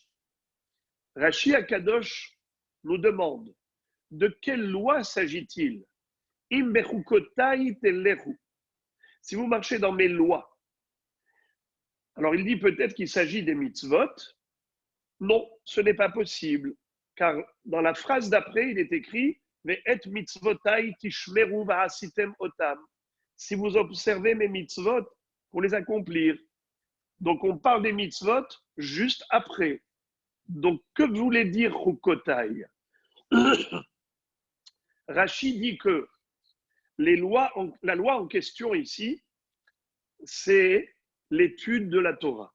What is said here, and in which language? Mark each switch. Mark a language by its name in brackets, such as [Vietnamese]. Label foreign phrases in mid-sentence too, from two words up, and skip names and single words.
[French] Rashi Akadosh nous demande de quelle loi s'agit-il? Si vous marchez dans mes lois. Alors, il dit peut-être qu'il s'agit des mitzvot. Non, ce n'est pas possible. Car dans la phrase d'après, il est écrit [Hebrew] ואת מצותי תשמרו ועשיתם אותם. [French] Si vous observez mes mitzvot, pour les accomplir. Donc, on parle des mitzvot juste après. Donc, que voulait dire Chukotai? Rashi dit que la loi en question ici, c'est l'étude de la Torah.